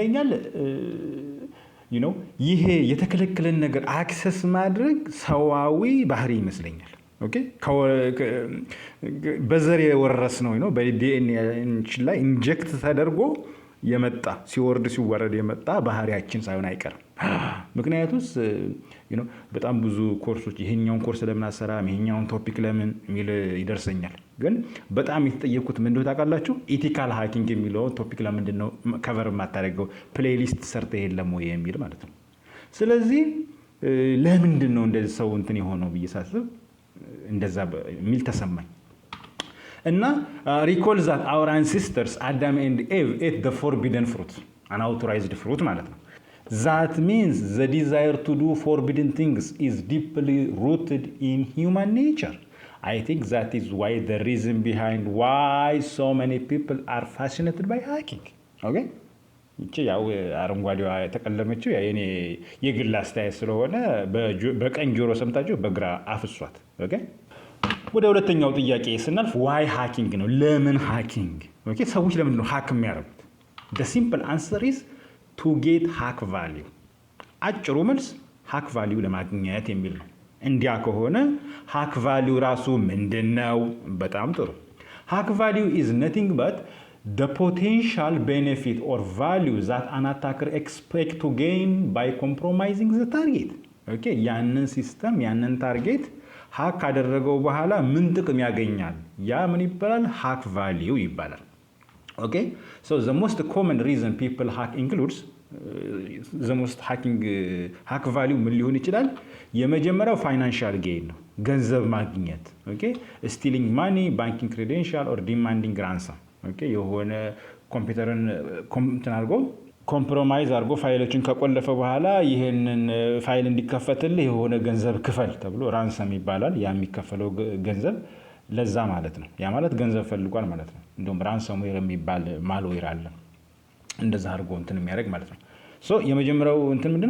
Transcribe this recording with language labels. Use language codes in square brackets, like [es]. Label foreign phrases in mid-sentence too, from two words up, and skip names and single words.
[am] ይሄ የተከለከለን ነገር አክሰስ ማድረግ ሰዋዊ ባህሪ ይመስለኛል። ኦኬ በዘር የወረስ ነው በዲኤንኤ ላይ ኢንጀክት ተደርጎ የመጣ ሲወርድ የመጣ ባህሪያችን ሳይሆን አይቀርም። ምክንያቱስ በጣም ብዙ ኮርሶች ይሄኛውን ኮርስ ለምን አሰራም ይሄኛውን ቶፒክ ለምን የሚል ይደርሰኛል። ግን በጣም የተጠየቁት ምን እንደሆነ ታውቃላችሁ? [en] ethical hacking [am] የሚለው ቶፒክ ለምንድን ነው ከቨር የማታደርገው ፕሌሊስት ሰርተ የለም ወይ የሚል ማለት ነው። ስለዚህ ለምንድን ነው እንደዚህ ሰው እንትን የሆነው ብዬ ሳስብ እንደዛ የሚል ተሰማኝ። እና [en] recall that our ancestors Adam and Eve ate the forbidden fruit, unauthorized fruit [am] ማለት ነው። [en] That means the desire to do forbidden things is deeply rooted in human nature. I think that is why the reason behind why so many people are fascinated by hacking. Okay? [am] ይቺ ያው አረንጓዴዋ የተቀለመችው የኔ የግል አስተያየት ስለሆነ በቀኝ ጆሮ ሰምታችሁ በግራ አፍሷት። ኦኬ ወደ ሁለተኛው ጥያቄ ስናልፍ [en] why hacking [am] ነው። ለምን ሃኪንግ? ኦኬ ሰዎች ለምንድን ነው ሃክ የሚያደርጉት? [en] the simple answer is to get hack value። [am] አጭሩ መልስ [en] hack value [am] ለማግኘት የሚል ነው። እንዲያ ከሆነ [en] hack value [am] ራሱ ምንድነው? በጣም ጥሩ። [en] hack value is nothing but the potential benefit or value that an attacker expect to gain by compromising the target. [am] ኦኬ ያንን ሲስተም ያንን ታርጌት ሃክ ካደረገው በኋላ ምን ጥቅም ያገኛል? ያ ምን ይባላል? [en] hack value ይባላል። okay so the most common reason people hack includes the most hack value [am] ምን ሊሆን ይችላል? የመጀመሪያው [en] financial gain [am] ነው፣ ገንዘብ ማግኘት። [en] okay stealing money, banking credential or demanding ransom። [am] ኦኬ የሆነ ኮምፒውተርን እንትን አድርጎ ኮምፕሮማይዝ አድርጎ ፋይሎችን ከቆለፈ በኋላ ይሄንን ፋይል እንዲከፈትልህ የሆነ ገንዘብ ክፈል ተብሎ ራንሰም ይባላል። ያ የሚከፈለው ገንዘብ ለዛ ማለት ነው። ያ ማለት ገንዘብ ፈልጓል ማለት ነው። እንደውም ራንሰምዌር የሚባል ማልዌር አለ እንደዛ አድርጎ እንትን የሚያደርግ ማለት ነው። ሶ የመጀመሪያው እንትን ምንድነው?